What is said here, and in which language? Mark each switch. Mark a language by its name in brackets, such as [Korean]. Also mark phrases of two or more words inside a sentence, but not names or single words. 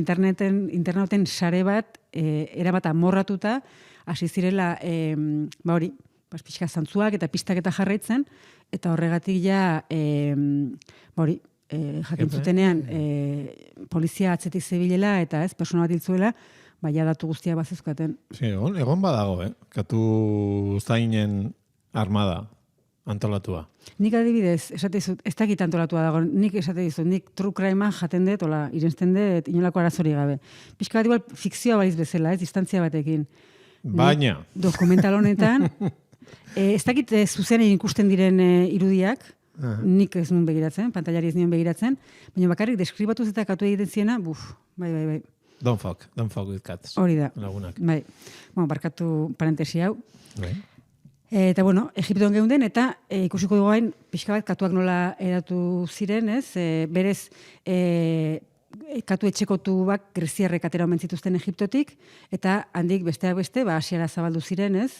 [Basque] Interneten sare bat, erabat amorratuta, hasi zirela, pixka zantzuak eta pistak eta jarraitzen, eta horregatik ja, jakin zutenean, polizia atzetik zebilela, eta ez, persona bat hiltzuela, baina datu guztia bazezkaten. Egon badago, katu zainen armada. Antolatua. Nik adibidez, esate dizut, ez dakit antolatua dago, nik esate dizut, nik [English] true crime-a [Basque] jaten dut, irensten dut, inolako arazori gabe. Pixka bat igual fikzioa baliz bezala, ez, distantzia batekin. Baina. Dokumental honetan, ez dakit zuzenean ikusten diren irudiak, nik ez nuen begiratzen, pantailari ez nuen begiratzen, baina bakarrik deskribatuz eta katu egiten ziena, bai. [English] Don't fuck with cats. [Basque] Hori da. Lagunak. Bai. Barkatu parentesi hau. Bai. Eta, Egipton geunden, eta ikusiko dugu gain, pixka bat katuak nola eratu ziren, ez? Berez, katu etxekotu bak greziarrek atera omen zituzten Egiptotik, eta handik besteak beste, Asiara zabaldu ziren, ez?